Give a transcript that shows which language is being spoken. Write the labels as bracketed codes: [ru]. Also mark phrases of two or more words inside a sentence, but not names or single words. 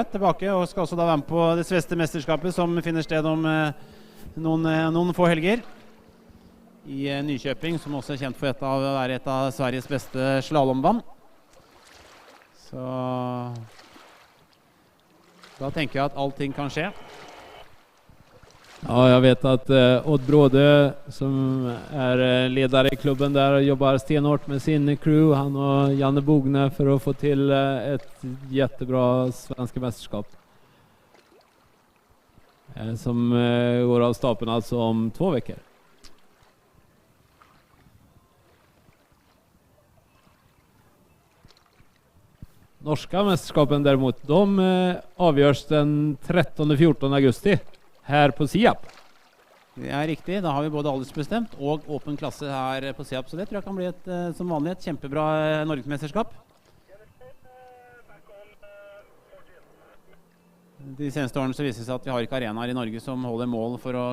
[no] Tilbake, og skal også da være med på det svenske mesterskapet som finner sted om noen få helger. I Nykjøping, som også er kjent for å være et av Sveriges beste slalomvann. Så da tenker jeg at allting kan skje. [sv] Ja, jag vet att Odd Bråde, som är ledare i klubben där, jobbar stenhårt med sin crew, han och Janne Bogne, för att få till ett jättebra svenska mästerskap. Som går av stapeln alltså om 2 veckor. Norska mästerskapen däremot, de avgörs den 13-14 augusti. [no] Her på SIAP. Det er riktig. Da har vi både aldersbestemt og åpen klasse her på SIAP. Så det tror jeg kan bli som vanlig et kjempebra norgesmesterskap. De seneste årene så viser det seg at vi har ikke arenaer i Norge som holder mål for å...